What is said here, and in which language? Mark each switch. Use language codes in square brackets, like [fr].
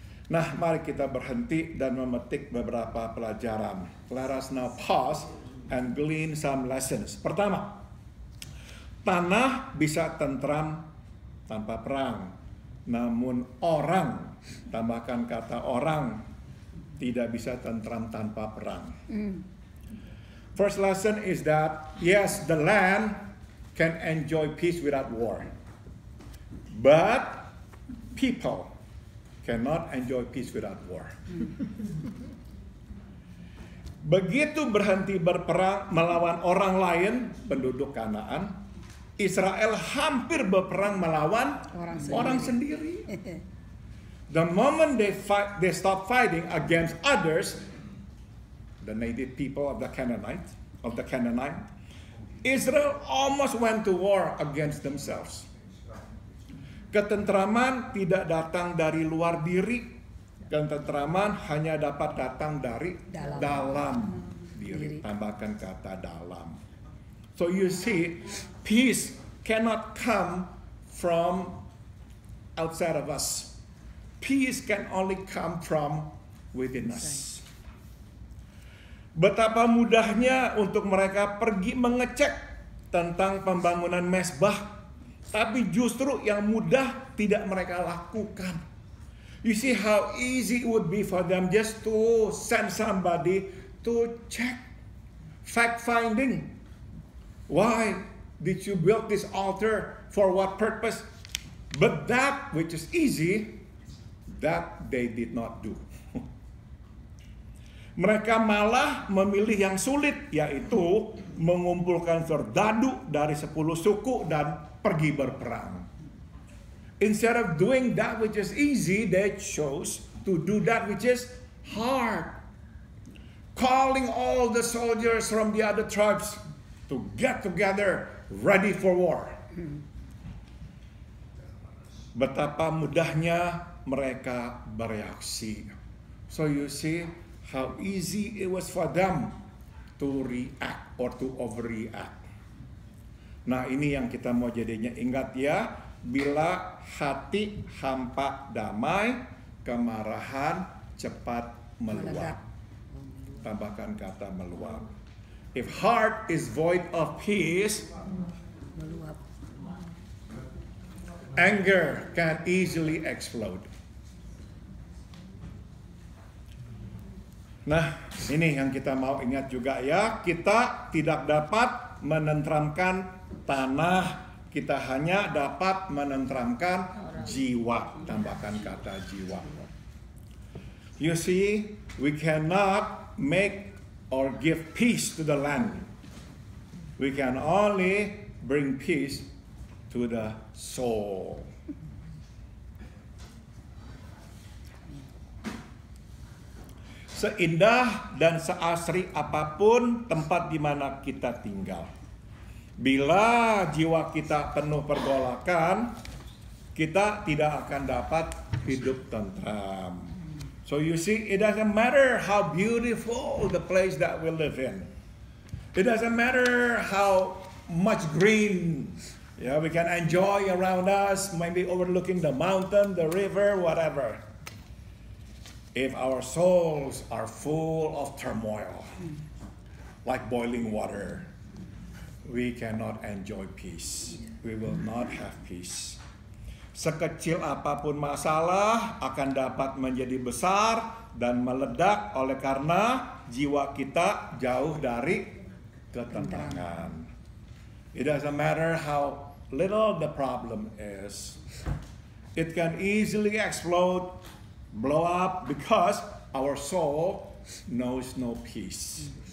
[id] Nah, mari kita berhenti dan memetik beberapa pelajaran. [en] Let us now pause and glean some lessons. [id] Pertama, tanah bisa tentram tanpa perang, namun orang, tambahkan kata orang, tidak bisa tentram tanpa perang. [en] First lesson is that, yes, the land can enjoy peace without war. But people cannot enjoy peace without war. [id] Begitu berhenti berperang melawan orang lain, penduduk Kanaan, Israel hampir berperang melawan orang sendiri. [en] The moment they stop fighting against others, the native people of the Canaanite, Israel almost went to war against themselves. [id] Ketentraman tidak datang dari luar diri, ketentraman hanya dapat datang dari dalam diri. Tambahkan kata dalam. [en] So you see, peace cannot come from outside of us. Peace can only come from within us. [id] Betapa mudahnya untuk mereka pergi mengecek tentang pembangunan mesbah, tapi justru yang mudah tidak mereka lakukan. [en] You see how easy it would be for them just to send somebody to check, fact-finding. Why did you build this altar? For what purpose? But that which is easy, that they did not do. [id] Mereka malah memilih yang sulit, yaitu mengumpulkan serdadu dari 10 suku dan pergi berperang. [en] Instead of doing that which is easy, they chose to do that which is hard. Calling all the soldiers from the other tribes to get together, ready for war. [id] Betapa mudahnya mereka bereaksi. [en] So you see how easy it was for them to react or to overreact. [id] Nah, ini yang kita mau jadinya ingat ya. Bila hati hampa damai, kemarahan cepat meluap. [en] Tambahkan kata meluap. If heart is void of peace, anger can easily explode. [id] Nah, ini yang kita mau ingat juga ya. Kita tidak dapat menenteramkan tanah, kita hanya dapat menenteramkan jiwa. Tambahkan kata jiwa. [en] You see, we cannot make or give peace to the land. We can only bring peace to the soul. [id] Seindah dan seasri apapun tempat di mana kita tinggal, bila jiwa kita penuh pergolakan, kita tidak akan dapat hidup tentram. [en] So you see, it doesn't matter how beautiful the place that we live in. It doesn't matter how much green we can enjoy around us, maybe overlooking the mountain, the river, whatever. If our souls are full of turmoil, like boiling water, we cannot enjoy peace. We will not have peace. [id] Sekecil apapun masalah akan dapat menjadi besar dan meledak oleh karena jiwa kita jauh dari ketenangan. [en] It doesn't matter how little the problem is. It can easily explode, blow up, because our soul knows no peace.